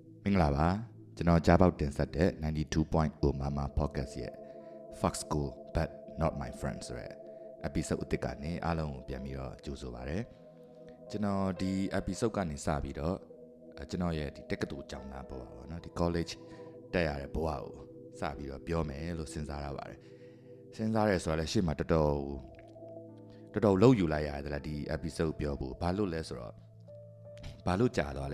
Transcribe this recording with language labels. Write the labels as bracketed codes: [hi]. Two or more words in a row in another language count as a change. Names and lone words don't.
[my] င်္ဂလာပါကျွန်တော်ကြားပေါက်တင်ဆက်တဲ့ 92.0 Mama Podcast ရဲ့ Fox School but not my friends ဆိုတဲ့ episode အသစ်ကနေအားလုံးကိုပြန်ပြီးတော့ကြိုဆိုပါရစေကျွန်တော်ဒီ episode ကနေစပြီးတော့ကျွန်တော်ရဲ့ဒီတက္ကသိုလ်ကျောင်းသားဘဝပေါ့နော်ဒီ college တက်ရတဲ့ဘဝကိုစပြီးတော့ပြောမယ်လို့စဉ်းစားရပါတယ်စဉ်းစားရဲဆိုတော့လည်းရှေ့မှာတော်တော်လှုပ်ယူလိုက်ရတယ်လားဒီ episode ပြောဖို့ဘာလို့လဲဆိုတော့ဘာလို့ကြာသွားလဲ